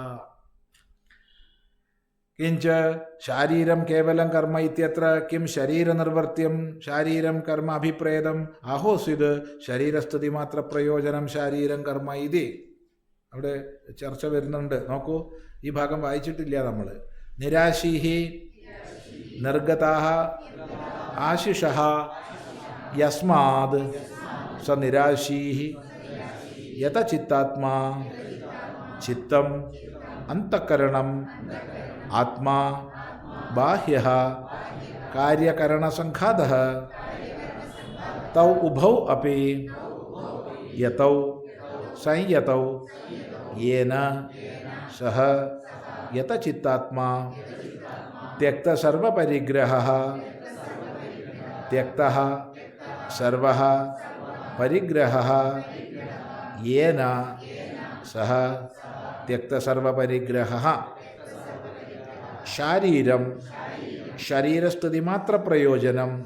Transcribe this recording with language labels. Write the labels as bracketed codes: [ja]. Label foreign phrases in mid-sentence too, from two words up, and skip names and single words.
[sa] കിഞ്ച ശാരീരം കേവലം കർമ്മ ഇത്യത്ര കിം ശരീരനിർവർത്തിയം ശാരീരം കർമ്മ അഭിപ്രേതം ആഹോസ്വിത് ശരീരസ്ഥിതി മാത്ര പ്രയോജനം ശാരീരം കർമ്മ ഇതി. [ml] അവിടെ ചർച്ച വരുന്നുണ്ട്. നോക്കൂ, ഈ ഭാഗം വായിച്ചിട്ടില്ല നമ്മൾ. [sa] നിരാശീഹി നിർഗതാഹ ആശിഷഃ യസ്മാത് स निराशी यत चित्तात्मा चित्तम अंतःकरणम आत्मा बाह्यः कार्यकरणसंघातः तौ उभौ अपि यतौ संयतौ येन सह यत चित्तात्मा त्यक्त सर्वपरिग्रहः त्यक्तः सर्वः परिग्रहः येन सह त्यक्त सर्वपरिग्रहः शारीरं शरीरस्तुतिमात्र प्रयोजनं